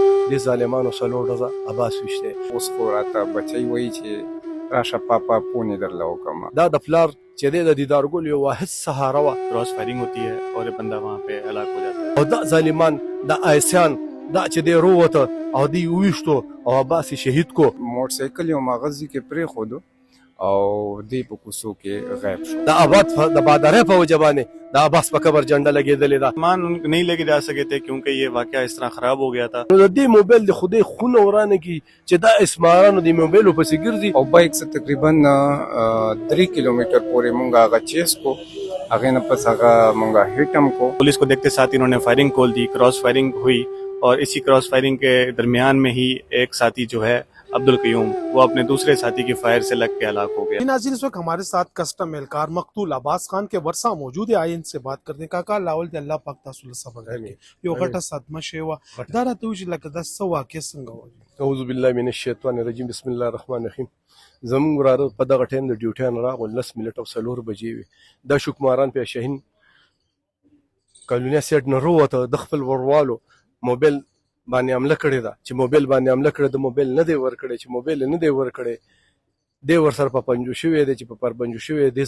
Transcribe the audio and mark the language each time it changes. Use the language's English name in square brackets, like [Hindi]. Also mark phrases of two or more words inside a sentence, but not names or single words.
[Pashto] دې ظالمانو څلور ورځه عباس ویشتی. اوس خو راته بچی وایي چې راشه پاپا پونې درله وکړم. دا د پلار چې دی د دیدارګل یو واحد سهاره وه، [Urdu] کراس فائرنگ ہوتی ہے اور یہ بندہ وہاں پہ ہلاک ہو جاتا ہے. [Pashto] او دا ظالمان دا آیسیان دا چې دی رووته او دی وویشتو او عباس یې شهید کو. موټر سایکل یو مغزي کې پرېښودو او دی په کوڅو کې غیب شو. د آباد د بادرۍ په وجه باندې د عباس په قبر جنډه لګېدلې ده. [Urdu] سامان نہیں لے کے جا سکے تھے کیونکہ یہ واقعہ اس طرح خراب ہو گیا تھا. [Pashto] نو د دې موبایل د خدای خونه ورانه کی چې دا اسمارانو د موبایلو پسې ګرځي. او بایک څه تقریبا 3 کیلومیټر پورې مونږ هغه چیس کو، هغې نه پس هغه مونږ ہٹ هم کو. [Urdu] پولیس کو دیکھتے ساتھ انہوں نے فائرنگ کھول دی، کراس فائرنگ ہوئی اور اسی کراس فائرنگ کے درمیان میں ہی ایک ساتھی جو ہے عبدالقیوم وہ اپنے دوسرے ساتھی کی فائر سے لگ کے ہلاک ہو گیا. ناظرین اس وقت ہمارے ساتھ کسٹم اہلکار مقتول عباس خان کے ورثہ موجود ہے. آئے ان سے بات کرتے ہیں. [Pashto] کاکا لاول دی الله پاک تاسو له صبر راکړي. یو غټه صدمه شوې وه، دا راته وایي چې لکه دا څه واقع څنګه وه؟ اعوذ بالله من الشیطان الرجیم، بسم الله الرحمن الرحیم. زمونږ وراره په دغه ټایم د ډیوټي نه راغلل، 10 منټ او 4 بجې وې. دا شکماران په شاهین کالونیا سیټ نه رووته، د خپل وروالو موبایل باندې حمله کړې ده چې موبایل باندې حمله کړې ده، موبایل نه دی ورکړی چې موبایل نه دی ورکړی، دی ورسره په پنجو شوی دی چې په پرپنجو شوی دی.